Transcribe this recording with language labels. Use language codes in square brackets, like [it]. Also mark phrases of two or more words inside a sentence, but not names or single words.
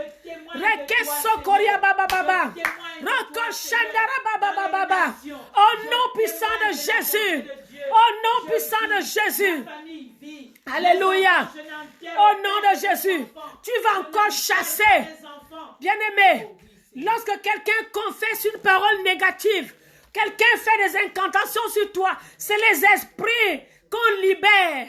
[fr] Reke sokoria baba baba. Roko shandara baba baba. Au nom puissant de Jésus. Au nom puissant de Jésus. Alléluia. Au nom de Jésus. Tu vas encore chasser. Bien-aimé, lorsque quelqu'un confesse une parole négative, quelqu'un fait des incantations sur toi, c'est les esprits qu'on libère.